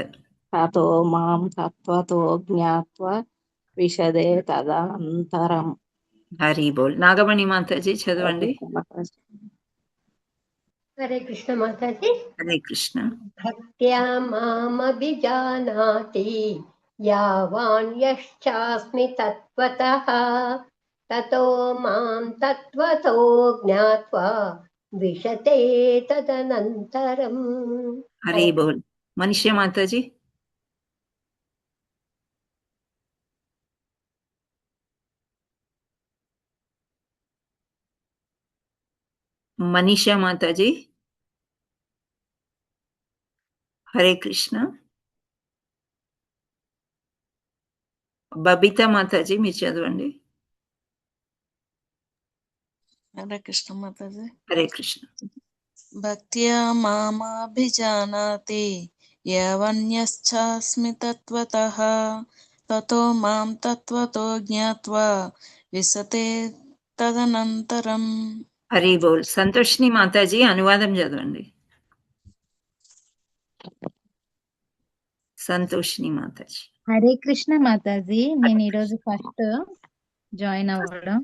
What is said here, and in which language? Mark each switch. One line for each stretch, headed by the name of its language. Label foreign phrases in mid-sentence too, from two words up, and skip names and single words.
Sanskrit: తతో మాం తత్వతో జ్ఞాత్వా విశదే తదనంతరం.
Telugu: హరి బోల్. నాగమణి మాతాజీ చదవండి. హరే కృష్ణ మాతాజీ. హరే కృష్ణ.
Sanskrit: భక్త్యా మామభిజానాతి యావాన్యశ్చాస్మి తత్వతః తతో మాం తత్వతో జ్ఞాత్వా విశతే తదనంతరం.
Telugu: హరి బోల్. మనీషా మాతాజీ. మనీషా మాతాజీ. హరే కృష్ణ. బబితా మాతాజీ మీరు చదవండి. హరే కృష్ణ మాతాజీ. హరే కృష్ణ.
Sanskrit: భక్త్యా మామభిజానాతి యవన్యశ్చాస్మి తత్వతః తతో మాం తత్వతో జ్ఞాత్వా విశతే తదనంతరం.
Telugu: హరి బోల్. సంతోషిని మాతాజీ అనువాదం చదవండి. సంతోషిని మాతాజీ. హరే కృష్ణ మాతాజీ. నేను ఈరోజు
English: first join
Telugu: అవ్వడం.